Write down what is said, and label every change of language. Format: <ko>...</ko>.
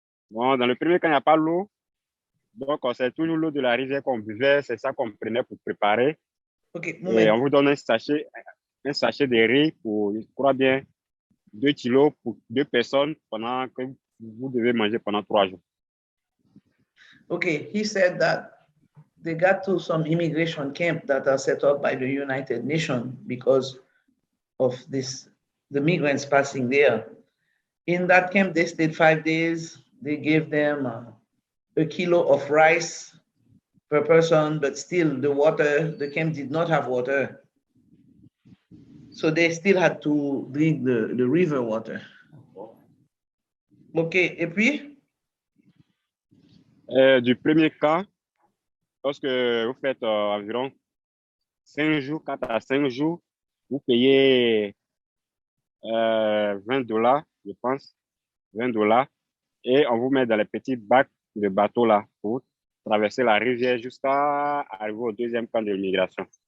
<fr>Bon, dans le premier camp, il n'y a pas l'eau, donc c'est toujours l'eau de la rivière qu'on buvait, c'est ça qu'on prenait pour préparer. OK. Et on vous donne un sachet de riz pour, je crois bien, 2 kilos pour 2 personnes pendant que vous devez manger pendant 3 jours.</fr> <en>Okay, he said that they got to some immigration camp that are set up by the United Nations because of the migrants passing there. In that camp, they stayed 5 days. They gave them a kilo of rice per person, but still the camp did not have water. So they still had to drink the river water.</en> <fr>OK, et puis? Du premier camp, lorsque vous faites environ 5 jours, 4 à 5 jours, vous payez $20, je pense, $20, et on vous met dans les petits bacs de bateau là pour traverser la rivière jusqu'à arriver au deuxième camp de migration.</fr>